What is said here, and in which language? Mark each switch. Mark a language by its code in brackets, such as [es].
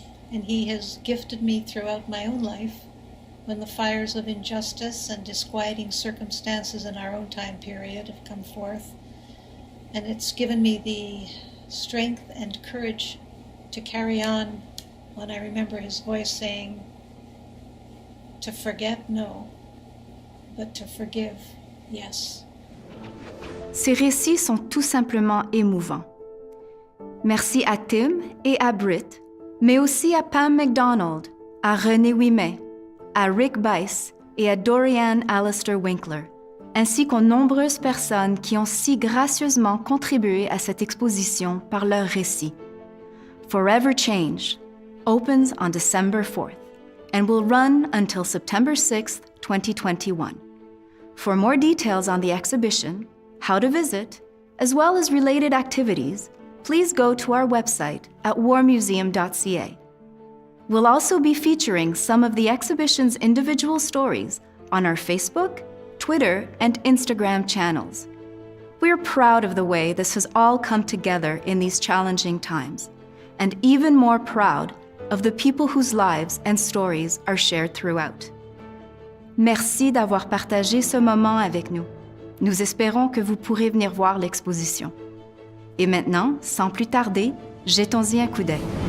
[en] And he has gifted me throughout my own life when the fires of injustice and disquieting circumstances in our own time period have come forth. And it's given me the strength and courage to carry on when I remember his voice saying, "To forget, no, but to forgive, yes." [fr] Ces récits sont tout simplement émouvants. Merci à Tim et à Britt, mais aussi à Pam McDonald, à René Ouimet, à Rick Bice et à Dorianne Alistair Winkler, ainsi qu'aux nombreuses personnes qui ont si gracieusement contribué à cette exposition par leurs récits. [en] Forever Changed opens on December 4th and will run until September 6th, 2021. For more details on the exhibition, how to visit, as well as related activities, please go to our website at warmuseum.ca. We'll also be featuring some of the exhibition's individual stories on our Facebook, Twitter, and Instagram channels. We're proud of the way this has all come together in these challenging times, and even more proud of the people whose lives and stories are shared throughout. [fr] Merci d'avoir partagé ce moment avec nous. Nous espérons que vous pourrez venir voir l'exposition. Et maintenant, sans plus tarder, jetons-y un coup d'œil.